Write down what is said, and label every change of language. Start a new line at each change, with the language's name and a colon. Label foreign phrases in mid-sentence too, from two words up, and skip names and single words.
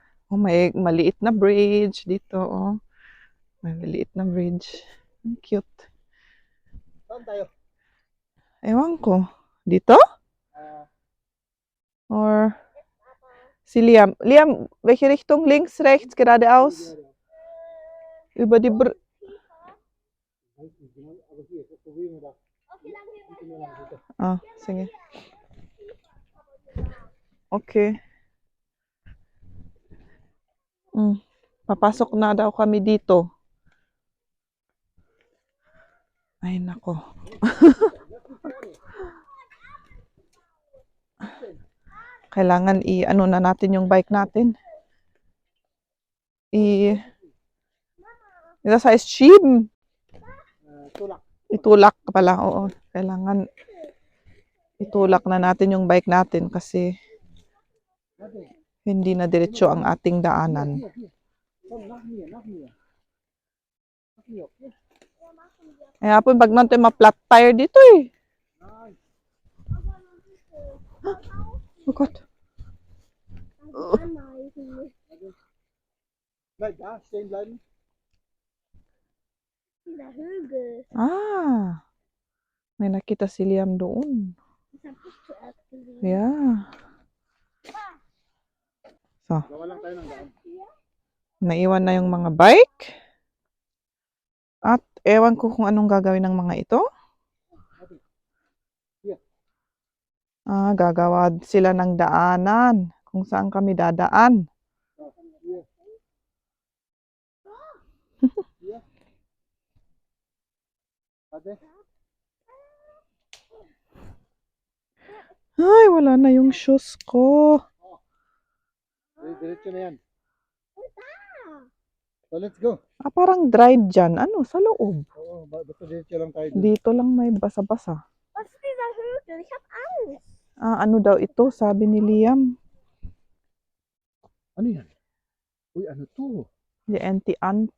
Filipino: Oh, may maliit na bridge dito. Oh. May maliit na bridge. Ang cute. Saan tayo? Ewan ko. Dito? Ah, Or si Liam. Liam,
German: welche Richtung? Links, rechts, geradeaus? Über die Brücke. weiß nicht genau, aber hier, das probieren wir da.
Filipino: Ah, sige. Okay. Papasok na daw kami dito. Ay, nako. Kailangan i-ano na natin yung bike natin.
German: Das heißt schieben.
Filipino: Tulak. Itulak pala, oo. Kailangan itulak na natin yung bike natin kasi hindi na diretso ang ating daanan.
German: Komm, nach mir, nach mir. Nach mir, okay?
Filipino: Kaya po, pag natin ma-
English: flat tire
Filipino: dito eh.
German: Nein. Oh Gott. Bleib da, stehen bleiben. Dieser Hügel.
Filipino: Ah. May nakita si Liam doon.
German: Das hab ich zuerst gesehen.
English: Yeah. So,
Filipino: Gawa lang tayo ng daan. naiwan na yung mga bike. At ewan ko kung anong gagawin ng mga ito. Ah, gagawa sila ng daanan kung saan kami dadaan.
German: Hier. Hier. Warte.
Filipino: Ay, wala na yung shoes ko. Diretso na yan.
English: So, let's go.
Filipino: Ah, parang dried dyan. Ano, sa loob. Oo, basta diretso lang tayo. Dito lang may basa-basa.
German: Was ist dieser Hügel? Ich hab Angst.
Filipino: Ah, ano daw ito, sabi ni Liam. Ano yan? Uy, ano to?
English: The anti-ant.